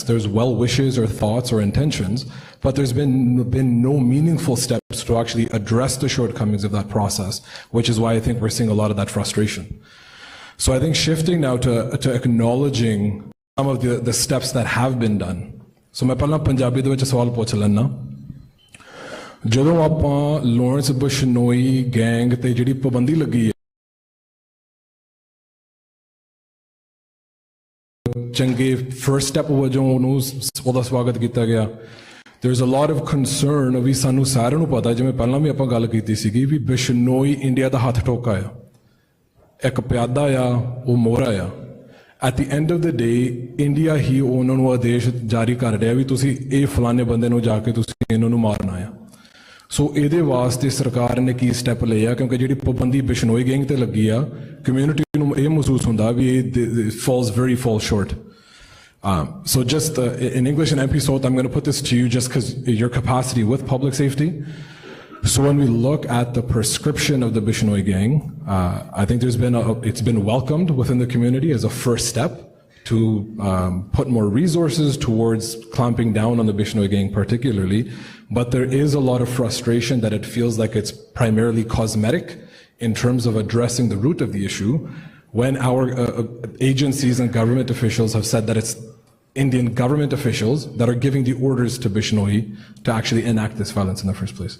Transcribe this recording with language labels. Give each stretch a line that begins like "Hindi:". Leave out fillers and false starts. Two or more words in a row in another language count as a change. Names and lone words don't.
English: There's well wishes or thoughts or intentions, but there's been no meaningful steps to actually address the shortcomings of that process, which is why I think we're seeing a lot of that frustration. So I think shifting now to acknowledging some of the steps that have been done.
Punjabi: So ਮੈਂ ਪਹਿਲਾ ਪੰਜਾਬੀ ਦੇ ਵਿੱਚ ਸਵਾਲ ਪੁੱਛ ਲੈਣਾ ਜਦੋਂ ਆਪਾਂ ਲਾਰੈਂਸ ਬਿਸ਼ਨੋਈ ਗੈਂਗ ਤੇ ਜਿਹੜੀ ਪਾਬੰਦੀ ਲੱਗੀ ਹੈ ਚੰਗੇ
English: first step
Punjabi: ਵਜੋਂ ਉਹਦਾ ਸਵਾਗਤ ਕੀਤਾ ਗਿਆ
English: there's a lot of concern
Punjabi: ਵੀ ਸਾਨੂੰ ਸਾਰਿਆਂ ਨੂੰ ਪਤਾ ਜਿਵੇਂ ਪਹਿਲਾਂ ਵੀ ਆਪਾਂ ਗੱਲ ਕੀਤੀ ਸੀਗੀ ਵੀ ਬਿਸ਼ਨੋਈ ਇੰਡੀਆ ਦਾ ਹੱਥ ਠੋਕਾ ਆ ਇੱਕ ਪਿਆਦਾ ਆ ਉਹ ਮੋਹਰਾ ਆ
English: At the end of the day,
Punjabi: India ਹੀ ਉਹਨਾਂ ਨੂੰ ਆਦੇਸ਼ ਜਾਰੀ ਕਰ ਰਿਹਾ ਵੀ ਤੁਸੀਂ ਇਹ ਫਲਾਣੇ ਬੰਦੇ ਨੂੰ ਜਾ ਕੇ ਤੁਸੀਂ ਇਹਨਾਂ ਨੂੰ ਮਾਰਨਾ ਆ ਸੋ ਇਹਦੇ ਵਾਸਤੇ ਸਰਕਾਰ ਨੇ ਕੀ ਸਟੈਪ ਲਏ ਆ ਕਿਉਂਕਿ ਜਿਹੜੀ ਪਾਬੰਦੀ ਬਿਸ਼ਨੋਈ ਗੈਂਗ ਤੇ ਲੱਗੀ ਆ ਕਮਿਊਨਿਟੀ ਨੂੰ ਇਹ ਮਹਿਸੂਸ ਹੁੰਦਾ ਵੀ ਇਹ
English: falls short. So just in English and MP Salt, I'm going to put this to you just because your capacity with public safety. So when we look at the prescription of the Bishnoi gang, I think it's been welcomed within the community as a first step to put more resources towards clamping down on the Bishnoi gang particularly, but there is a lot of frustration that it feels like it's primarily cosmetic in terms of addressing the root of the issue when our agencies and government officials have said that it's Indian government officials that are giving the orders to Bishnoi to actually enact this violence in the first place.